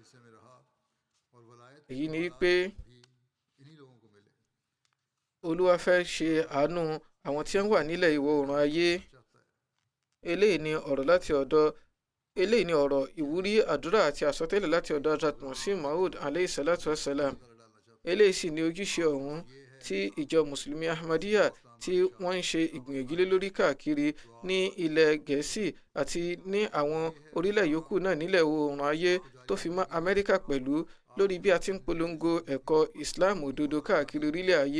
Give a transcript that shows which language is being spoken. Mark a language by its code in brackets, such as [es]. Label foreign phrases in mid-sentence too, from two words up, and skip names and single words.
[yo] Èyí ni wípé Olúwa fẹ́ ṣe àánú àwọn tí wọ́n wà nílẹ̀ ìwọ̀ oòrùn ayé. Eléyìí ni ọ̀rọ̀ ìwúrí, àdúrà àti àsọtẹ́lẹ̀ láti ọ̀dọ̀ Hazrat Masih Maud [ar] عليه الصلاة والسلام. [yo] Eléyìí sì ni ojúṣe ọ̀hún tí ìjọ Mùsùlùmí Ahmadiyya tí wọ́n ń ṣe ìgbìyànjú lé lórí káàkiri ní ilẹ̀ Gẹ̀ẹ́sì àti ní àwọn orílẹ̀ yòókù náà nílẹ̀ oòrùn ayé tó fi mọ́ Amẹ́ríkà pẹ̀lú, lórí bí a ti ń polongo ẹ̀kọ́ Islam òdodo káàkiri orílẹ̀ ayé.